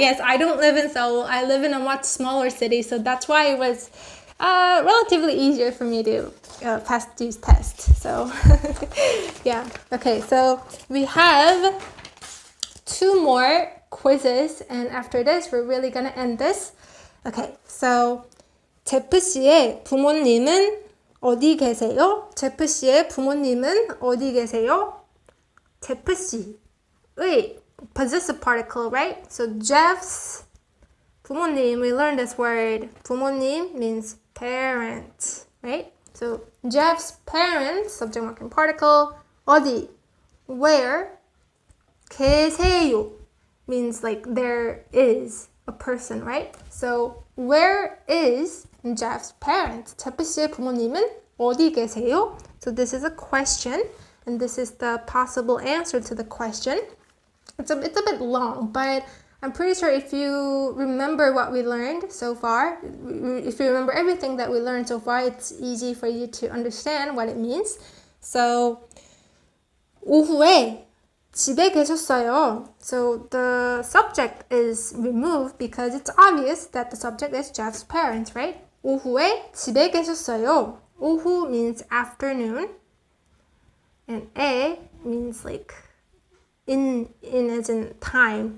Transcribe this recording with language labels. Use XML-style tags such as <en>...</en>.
<en>Yes, I don't live in Seoul. I live in a much smaller city, so that's why it was relatively easier for me to pass these tests. So yeah. Okay, so we have 2 more quizzes, and after this, we're really gonna end this. Okay, so</en> <ko>제프 씨의 부모님은 어디 계세요? 제프 씨의 부모님은 어디 계세요?</ko> <en>제프 씨의 possessive particle, right? So Jeff's 부모님, we learned this word. 부모님 means parent, right? So Jeff's parents, subject marking particle. 어디, where. 계세요 means like there is a person, right? So where is Jeff's parents?</en> <ko>제프 씨의 부모님은 어디 계세요?</ko> <en>So this is a question, and this is the possible answer to the question. It's a bit long, but I'm pretty sure if you remember what we learned so far, if you remember everything that we learned so far, it's easy for you to understand what it means.</en> <ko>So, 오후에 집에 계셨어요.</ko> <en>So the subject is removed because it's obvious that the subject is Jeff's parents, right?</en> <ko>오후에 집에 계셨어요.</ko> <en>오후 means afternoon, and 에 means like in as in time.</en>